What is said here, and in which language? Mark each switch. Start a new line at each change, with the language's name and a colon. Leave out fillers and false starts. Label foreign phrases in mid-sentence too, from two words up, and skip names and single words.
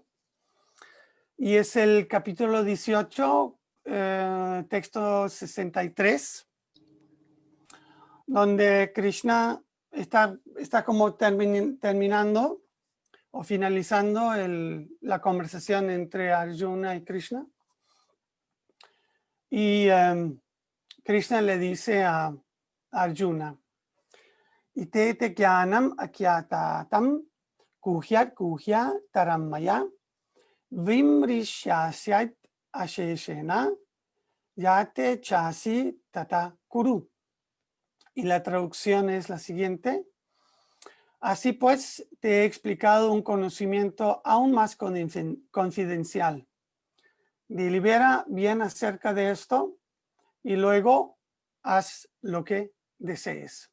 Spanish: Y es el capítulo 18, texto 63, donde Krishna está como terminando o finalizando la conversación entre Arjuna y Krishna. Y Krishna le dice a Arjuna,
Sanskrit: इति ते ज्ञानम् आख्यातं गुह्याद् गुह्य तरं मया विमृश्यैतद् अशेषेण यथे च्छसि तथा कुरु.
Spanish: Y la traducción es la siguiente. Así pues, te he explicado un conocimiento aún más confidencial. Delibera bien acerca de esto y luego haz lo que desees.